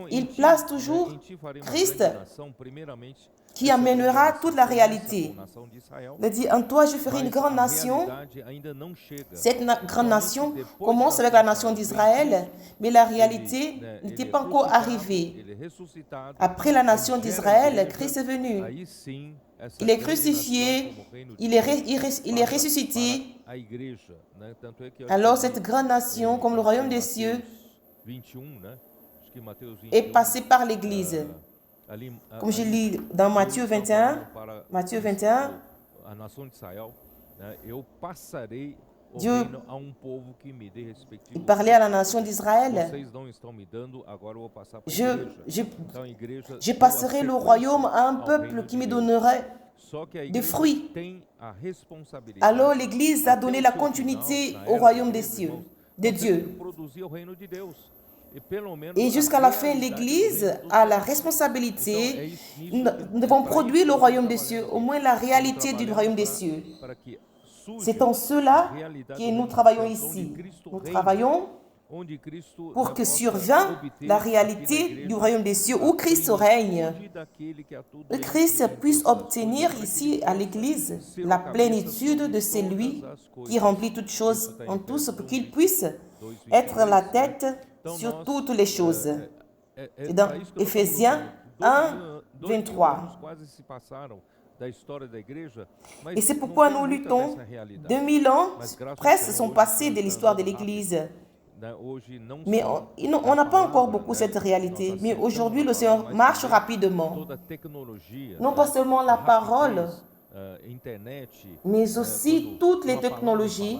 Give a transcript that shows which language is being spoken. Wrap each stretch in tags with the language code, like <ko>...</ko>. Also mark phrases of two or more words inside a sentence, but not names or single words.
<fr>il</fr> <pt>em ti,</pt> <fr>place</fr> <pt>né,</pt> <fr>toujours</fr> <pt>em ti farei uma</pt> <fr>Christ</fr> <pt>grande nação, primeiramente,</pt> <fr>qui</fr> <pt>essa</pt> <fr>amènera</fr> <pt>grande</pt> <fr>toute la</fr> <pt>nação,</pt> <fr>réalité.</fr> <pt>a nação de Israel,</pt> <fr>Il a dit, en toi je ferai une</fr> <pt>mas</pt> <fr>grande</fr> <pt>a</pt> <fr>nation.</fr> <pt>realidade ainda não chega.</pt> <fr>Cette grande nation commence avec la nation d'Israël, mais la réalité n'était pas encore arrivée.</fr> <pt>Ele é ressuscitado,</pt> <fr>Après la nation</fr> <pt>ele gera</pt> <fr>d'Israël,</fr> <pt>igreja,</pt> <fr>Christ est venu.</fr> <pt>aí sim, essa</pt> <fr>Il est</fr> <pt>grande</pt> <fr>crucifié,</fr> <pt>nação como reino de</pt> <fr>il est,</fr> <pt>Deus</pt> <fr>il est</fr> <pt>para-</pt> <fr>ressuscité.</fr> <pt>para a igreja, né? Tanto é que eu</pt> <fr>Alors</fr> <pt>acho que</pt> <fr>cette grande nation, comme le royaume des cieux,</fr> <pt>21, né? Acho que Mateus 21,</pt> <fr>est passée par l'Église.</fr> <pt>ali,</pt> <fr>Comme je</fr> <pt>ali,</pt> <fr>lis dans Matthieu</fr> <pt>Deus está</pt> <fr>21,</fr> <pt>falando para</pt> <fr>Matthieu 21,</fr> <pt>a nação de Israel, né? Eu passarei o</pt> <fr>Dieu-</fr> <pt>reino a um povo que me dê</pt> <fr>il</fr> <pt>respectivo.</pt> <fr>parlait à la nation d'Israël.</fr> <pt>Vocês não estão me dando, agora eu vou passar para a</pt> <fr>Je,</fr> <pt>igreja.</pt> <fr>je,</fr> <pt>Então, a igreja</pt> <fr>je</fr> <pt>deu a</pt> <fr>passerai le</fr> <pt>sequência</pt> <fr>royaume à un</fr> <pt>ao</pt> <fr>peuple</fr> <pt>reino</pt> <fr>qui</fr> <pt>de</pt> <fr>me</fr> <pt>Deus.</pt> <fr>donnerait.</fr> <pt>Só que a</pt> <fr>des</fr> <pt>igreja</pt> <fr>fruits.</fr> <pt>tem a responsabilidade.</pt> <fr>Alors l'Église a donné la continuité au royaume des cieux, de Dieu.</fr> <pt>Produzir o reino de Deus. E pelo menos</pt> <fr>Et</fr> <pt>a</pt> <fr>jusqu'à la fin,</fr> <pt>realidade do</pt> <fr>l'Église</fr> <pt>reino do</pt> <fr>a la</fr> <pt>céu.</pt> <fr>responsabilité.</fr> <pt>Então,</pt> <fr>Nous devons produire le royaume des cieux, au moins la réalité du royaume des cieux.</fr> <pt>Para que surja</pt> <fr>C'est en cela</fr> <pt>a realidade</pt> <fr>que</fr> <pt>do</pt> <fr>nous</fr> <pt>reino</pt> <fr>travaillons</fr> <pt>dos céus, onde</pt> <fr>ici.</fr> <pt>Cristo</pt> <fr>Nous</fr> <pt>reina,</pt> <fr>travaillons</fr> <pt>onde Cristo,</pt> <fr>pour</fr> <pt>né,</pt> <fr>que</fr> <pt>possa</pt> <fr>survint</fr> <pt>obter</pt> <fr>la</fr> <pt>aqui na</pt> <fr>réalité</fr> <pt>igreja</pt> <fr>du royaume des cieux où</fr> <pt>a</pt> <fr>Christ règne.</fr> <pt>plenitude daquele que a tudo</pt> <fr>Que</fr> <pt>ele</pt> <fr>Christ</fr> <pt>tem</pt> <fr>puisse</fr> <pt>todas as</pt> <fr>obtenir</fr> <pt>coisas,</pt> <fr>ici à l'Église la plénitude de celui qui remplit toutes choses en tous pour qu'il puisse être la tête sur toutes les choses.</fr> <pt>É</pt> <fr>dans</fr> <pt>para isso que nós</pt> <fr>Éphésiens</fr> <pt>estamos lutando.</pt> <fr>1,</fr> <pt>2 mil</pt> <fr>23.</fr> <pt>anos quase se passaram</pt> <fr>Et c'est pourquoi nous luttons. 2000 ans presque sont passés de l'histoire de l'Église. Mais on n'a pas encore beaucoup cette réalité. Mais aujourd'hui, le Seigneur marche rapidement. Non pas seulement la parole, mais aussi toutes les technologies.</fr>